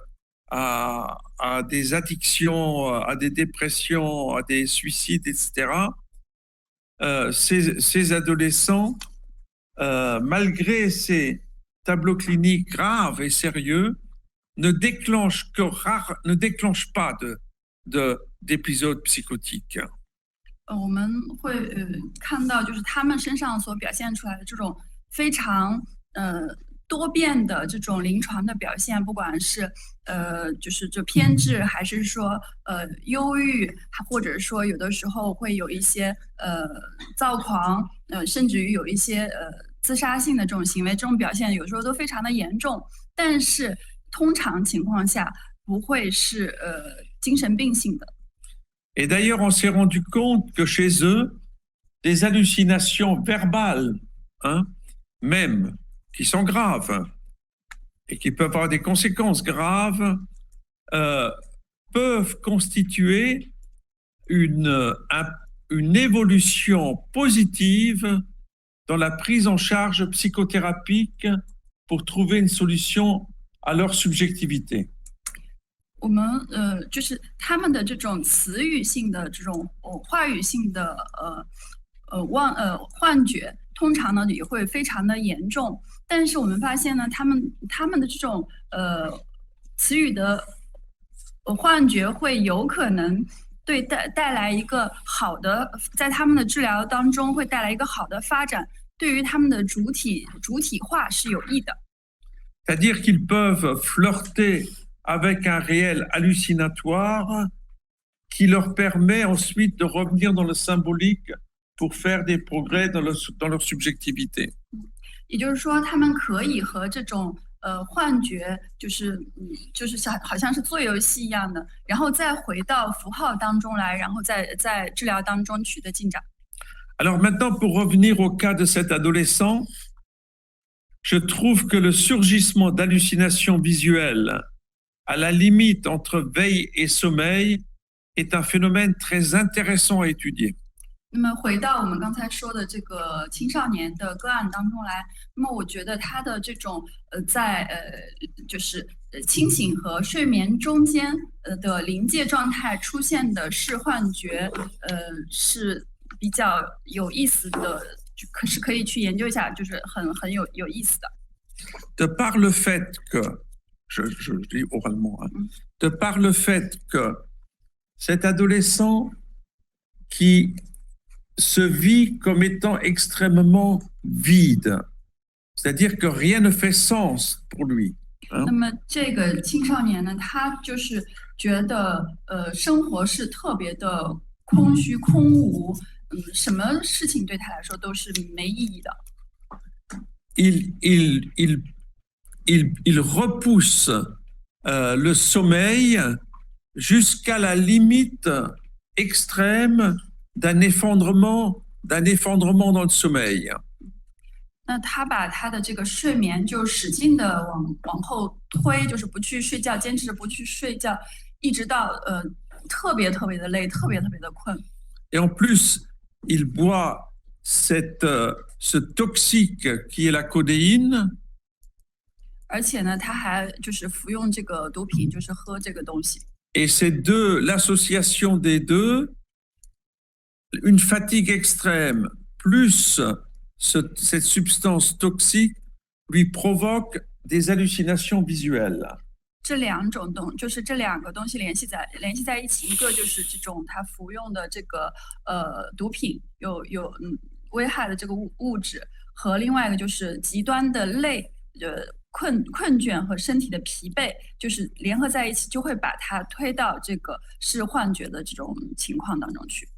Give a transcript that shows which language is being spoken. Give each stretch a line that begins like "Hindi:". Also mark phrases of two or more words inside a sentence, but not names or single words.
French: à des addictions, à des dépressions, à des suicides, etc. Ces adolescents, malgré ces tableaux cliniques graves et sérieux, ne déclenchent pas d'épisodes psychotiques.
Chinese: 我们会看到，就是他们身上所表现出来的这种非常多变的这种临床的表现，不管是就是偏执，还是说忧郁，或者说有的时候会有一些躁狂，甚至于有一些自杀性的这种行为，这种表现有时候都非常的严重，但是通常情况下不会是精神病性的。
French: Et d'ailleurs, on s'est rendu compte que chez eux, des hallucinations verbales, même, qui sont graves et qui peuvent avoir des conséquences graves, peuvent constituer une évolution positive dans la prise en charge psychothérapique pour trouver une solution à leur subjectivité.
Chinese: 我们就是他们的这种词语性的这种话语性的幻觉，通常呢也会非常的严重。但是我们发现呢，他们的这种词语的幻觉会有可能对带来一个好的，在他们的治疗当中会带来一个好的发展，对于他们的主体化是有益的。
French: C'est-à-dire qu'ils peuvent flirter avec un réel hallucinatoire qui leur permet ensuite de revenir dans le symbolique pour faire des progrès dans leur subjectivité.
Chinese: 也就是说，他们可以和这种幻觉，就是好像是做游戏一样的，然后再回到符号当中来，然后在治疗当中取得进展。
French: Alors maintenant, pour revenir au cas de cet adolescent, je trouve que le surgissement d'hallucinations visuelles à la limite entre veille et sommeil est un phénomène très intéressant à étudier.
Chinese: 那么回到我们刚才说的这个青少年的个案当中来，那么我觉得他的这种就是清醒和睡眠中间的临界状态出现的视幻觉，是比较有意思的，是可以去研究一下，就是很有意思的。
French: De par le fait que, je dis oralement, de par le fait que cet adolescent qui se vit comme étant extrêmement vide, c'est-à-dire que rien ne fait sens pour lui.
Chinese: 那么这个青少年呢，他就是觉得生活是特别的空虚空无，什么事情对他来说都是没意义的。
French: Il repousse le sommeil jusqu'à la limite extrême d'un effondrement dans le sommeil.
Chinese: 那他把他的这个睡眠就使劲的往后推，就是不去睡觉，坚持不去睡觉，一直到特别特别的累，特别特别的困。
French: Et en plus, il boit ce toxique qui est la codéine.
Chinese: 而且呢，他还就是服用这个毒品，就是喝这个东西。
French: Et l'association des deux, une fatigue extrême plus cette substance toxique lui provoque des hallucinations visuelles.
Chinese: 这两个东西联系在一起，一个就是这种他服用的这个毒品有危害的这个物质，和另外一个就是极端的累困倦和身体的疲惫，就是联合在一起，就会把它推到这个视幻觉的这种情况当中去。